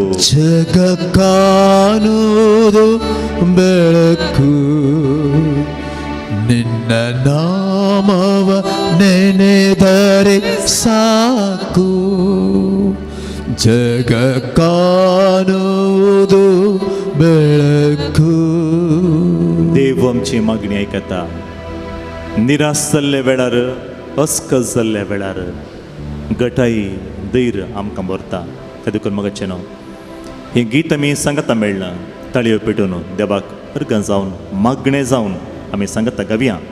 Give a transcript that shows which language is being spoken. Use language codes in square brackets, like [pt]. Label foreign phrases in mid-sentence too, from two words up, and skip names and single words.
[kn] ಜಗ ಕಾಣುವುದು ಬೆಳಕು. ನಿನ್ನ ನಾಮವ ನೆನೆದರೆ ಸಾಕು ಜಗ काणुವುದು ಬೆಳಕು. [kok] देव आमची मागणी आयकता. निराश जाल्ल्या वेळार अस्कस जाल्ल्या वेळार गटाई धैर्य आमकां भरता. त्या देखून मगाचे न्हू ही गीत आमी सांगता मेळना ताळयो पेटून देवाक अर्ग जावन मागणें जावन आमी सांगता गावया.